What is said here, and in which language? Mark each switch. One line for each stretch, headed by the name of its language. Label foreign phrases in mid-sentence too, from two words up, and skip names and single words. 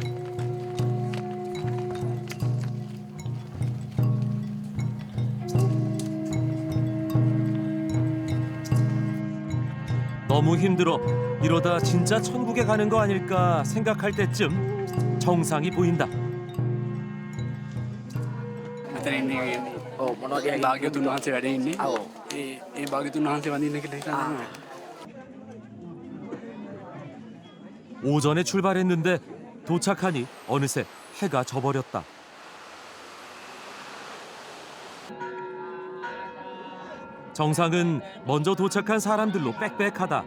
Korean: 너무 힘들어 이러다 진짜 천국에 가는 거 아닐까 생각할 때쯤 정상이 보인다.
Sinhala: භාග්‍යතුන් වහන්සේ වැඩ ඉන්නේ. ඒ භාග්‍යතුන් වහන්සේ වඳින්න කියලා හිතන්නේ.
Korean: 오전에 출발했는데 도착하니 어느새 해가 져버렸다. 정상은 먼저 도착한 사람들로 빽빽하다.